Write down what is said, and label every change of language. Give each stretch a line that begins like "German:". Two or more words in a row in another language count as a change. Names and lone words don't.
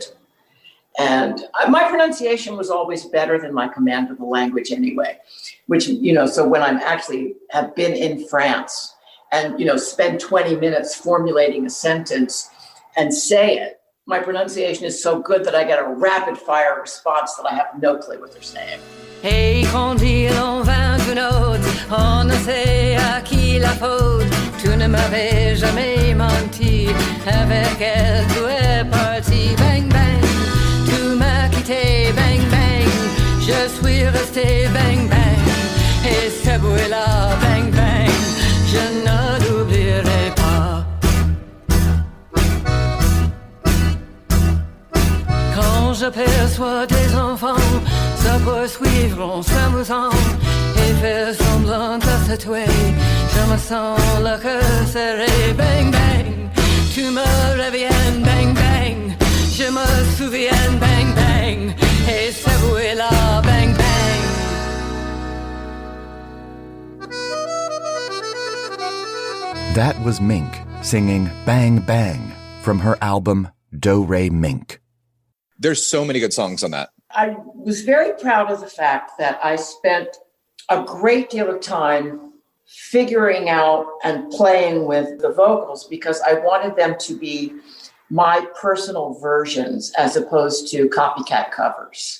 English: And my pronunciation was always better than my command of the language anyway, which, so when I'm actually have been in France and, spend 20 minutes formulating a sentence and say it, my pronunciation is so good that I get a rapid fire response that I have no clue what they're saying.
French: Et qu'on dit l'on vint une autre, on ne sait à qui la faute. Tu ne m'avais jamais menti, avec elle tu es parti. Bang bang, tu m'as quitté. Bang bang, je suis resté. Bang bang, et ce bruit-là. Bang bang, je ne l'oublierai pas. Quand je perçois des enfants se poursuivre en s'amusant et faire semblant de se tuer, je me sens le cœur serré. Bang bang, tu me reviens. Bang bang, je me souviens. Bang bang, et ce bruit-là. Bang bang.
English: That was Mink singing Bang Bang from her album Do Re Mink. There's so many good songs on that. I was very proud of the fact that I spent a great deal of time figuring out and playing with the vocals because I wanted them to be my personal versions as opposed to copycat covers.